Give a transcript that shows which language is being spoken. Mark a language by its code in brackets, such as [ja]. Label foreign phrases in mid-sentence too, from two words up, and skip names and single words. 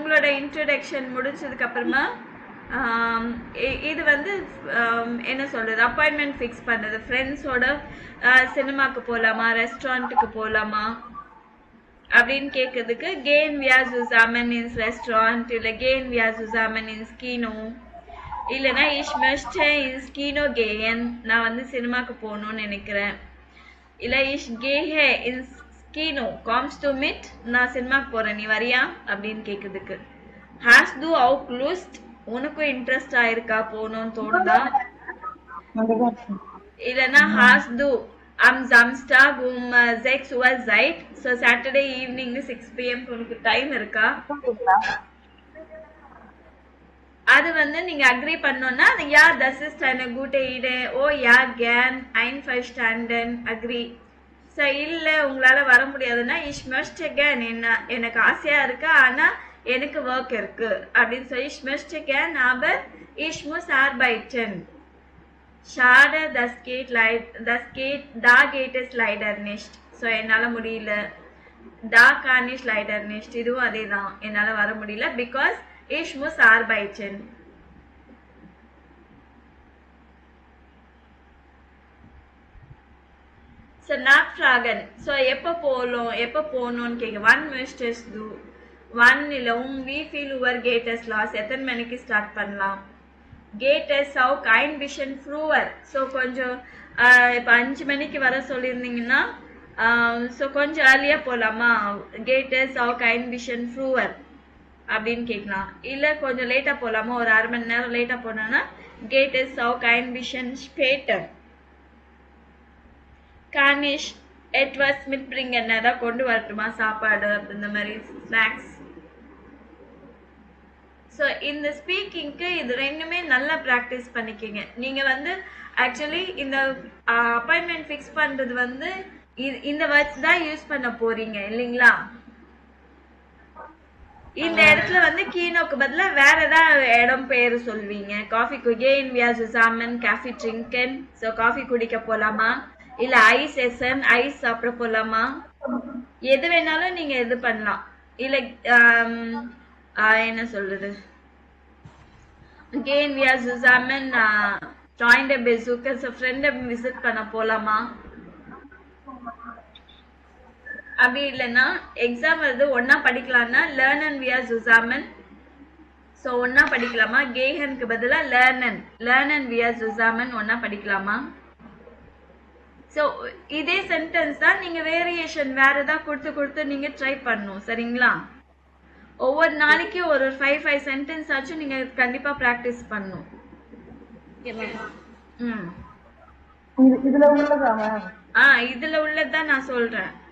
[ta] ஃப்ரெண்ட்ஸோட இன்ட்ரடக்ஷன் முடிச்சதுக்கு அப்புறமா இது வந்து என்ன சொல்றது, [en] appointment fix [ta] பண்ணுறது. ஃப்ரெண்ட்ஸோட சினிமாக்கு போகலாமா, ரெஸ்டாரண்ட்டுக்கு போகலாமா அப்படின்னு கேட்கறதுக்கு [de] gehen wir zusammen ins Restaurant இல்லை gehen wir zusammen ins Kino இல்லைன்னா ich möchte ins Kino gehen, [ta] நான் வந்து சினிமாக்கு போகணும்னு நினைக்கிறேன். [de] இல்லை ich gehe ins Kino, kommst du mit, [ta] நான் சினிமாக்கு போறேன், நீ வரியா அப்படின்னு கேட்கறதுக்கு. [de] hast du auch Lust, [ta] உனக்கும் இன்ட்ரெஸ்ட் ஆயிருக்கா, போகணும்னு தோணுதா. [de] இல்லைன்னா hast du am Samstag um 6 Uhr Zeit, [en] so Saturday evening 6 PM [ta] உனக்கு டைம் இருக்கா. அது வந்து நீங்க அக்ரி பண்ணோம்னா [de] ja, das ist eine gute Idee, oh ja, gern, einverstanden, [ta] agree. ஸோ இல்லை உங்களால வர முடியாதுன்னா [de] ich möchte gern, [ta] எனக்கு ஆசையா இருக்கு ஆனா எனக்கு ஒர்க் இருக்கு அப்படின்னு சொல்லி [de] ich möchte gern aber ich muss arbeiten. Schade, da geht es leider nicht. [ta] ஸோ என்னால் முடியல. [de] da kann ich leider nicht, [ta] இதுவும் அதே தான், என்னால் வர முடியல because [de] ich muss arbeiten. [ta] ஸோ nachfragen, ஸோ எப்போ போகணும்னு கேட்க. [de] wann möchtest du, wann இல்லை wie viel Uhr geht es los, [ta] எத்தனை மணிக்கு ஸ்டார்ட் பண்ணலாம். [de] geht es auch ein bisschen früher, [ta] ஸோ கொஞ்சம் இப்போ 5 மணிக்கு வர சொல்லியிருந்தீங்கன்னா ஸோ கொஞ்சம் ஏர்லியாக போகலாமா. [de] geht es auch ein bisschen früher [ta] அப்படின்னு கேட்கலாம். இல்லை கொஞ்சம் லேட்டாக போகலாமா, ஒரு 1/2 மணி நேரம் லேட்டாக போனோன்னா [de] geht es auch ein bisschen später. kann ich etwas mitbringen, [ta] ஏதாவது கொண்டு வரட்டுமா, சாப்பாடு இந்த மாதிரி ஸ்நாக்ஸ். ஸோ இந்த ஸ்பீக்கிங்க்கு இது ரெண்டுமே நல்லா ப்ராக்டிஸ் பண்ணிக்கிங்க. நீங்கள் வந்து ஆக்சுவலி இந்த [en] appointment fix [ta] பண்ணுறது வந்து இந்த வேர்ட்ஸ் தான் யூஸ் பண்ண போறீங்க இல்லைங்களா. இந்த இடத்துல வந்து கீனோக்கு பதிலாக வேற ஏதாவது இடம் பேர் சொல்வீங்க. காஃபி [de] gehen wir zusammen Kaffee trinken, [ta] ஸோ காஃபி குடிக்க போகலாமா, இல்லை [de] Eis essen [ta] ஐஸ் சாப்பிட போகலாமா, எது வேணாலும் நீங்கள் இது பண்ணலாம். இல்லை என்ன சொல்றது, [de] gehen wir zusammen Freunde besuchen, so [ta] ஃப்ரெண்டை விசிட் பண்ண போலாமா. அப்படி இல்லைன்னா எக்ஸாம் வருது ஒன்னா படிக்கலாம்னா [de] lernen wir zusammen, [ta] ஸோ ஒன்னா படிக்கலாமா. gehenக்கு பதிலா [de] lernen wir zusammen [ta] ஒன்னா படிக்கலாமா. ஸோ இதே சென்டென்ஸ் தான், நீங்க வேரியேஷன் வேற ஏதாவது கொடுத்து நீங்க ட்ரை பண்ணணும். சரிங்களா. ஒவ்வொரு நாளைக்கு ஒரு 5 சென்டென்ஸ் ஆச்சும் நீங்க கண்டிப்பா பிராக்டிஸ் பண்ணணும். இதுல உள்ளதான் நான் சொல்றேன்.